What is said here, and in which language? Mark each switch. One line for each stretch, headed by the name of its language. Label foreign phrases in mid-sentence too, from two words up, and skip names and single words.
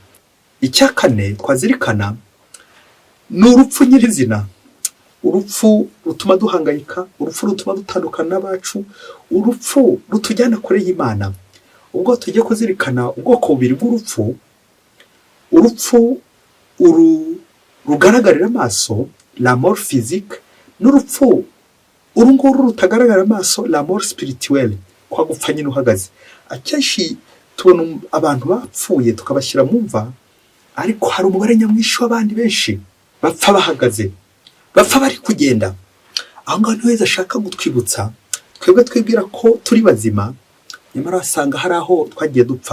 Kinyarwanda: Icya kane twazirikana ni urupfu nyirizina. Urupfu rutuma duhangayika, urupfu rutuma dutandukana n'abacu, urupfu rutujyana kure y'Imana. Ubwo tugiye kuzirikana ubwoko bubiri bw'urupfu. Urupfu rugaragarira amaso,
French: la mort physique,
Kinyarwanda: n'urupfu urunguru rutagaragara amaso,
French: la mort spirituelle,
Kinyarwanda: kwa gupfa nyine uhagaze. Akenshi tubona abantu bapfuye tukabashyira mu mva, ariko hari umubare nyamwinshi w'abandi benshi bapfa bahagaze, bapfa bari kugenda. Aho ngaho niho Yesu ashaka gutwibutsa, twebwe twibwira ko turi bazima, nyamara wasanga hari aho twagiye dupfa.